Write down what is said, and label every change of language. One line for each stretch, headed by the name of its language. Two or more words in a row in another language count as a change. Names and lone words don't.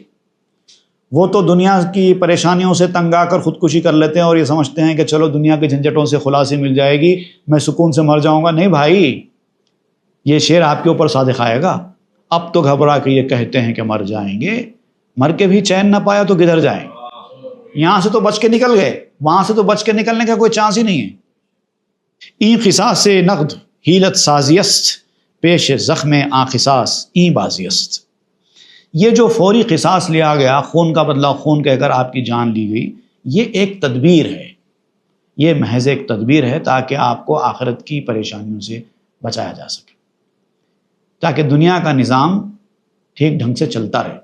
Urdu: وہ تو دنیا کی پریشانیوں سے تنگ آ کر خودکشی کر لیتے ہیں اور یہ سمجھتے ہیں کہ چلو دنیا کے جھنجھٹوں سے خلاصی مل جائے گی، میں سکون سے مر جاؤں گا. نہیں بھائی، یہ شعر آپ کے اوپر صادق آئے گا. اب تو گھبرا کے یہ کہتے ہیں کہ مر جائیں گے، مر کے بھی چین نہ پایا تو کدھر جائیں گے. یہاں سے تو بچ کے نکل گئے، وہاں سے تو بچ کے نکلنے کا کوئی چانس ہی نہیں ہے.
Persian: این قصاص نقد حیلت سازیست، پیش زخم آ قصاص این بازیست.
Urdu: یہ جو فوری قصاص لیا گیا، خون کا بدلہ خون کہہ کر آپ کی جان لی گئی، یہ ایک تدبیر ہے. یہ محض ایک تدبیر ہے تاکہ آپ کو آخرت کی پریشانیوں سے بچایا جا سکے، تاکہ دنیا کا نظام ٹھیک ڈھنگ سے چلتا رہے.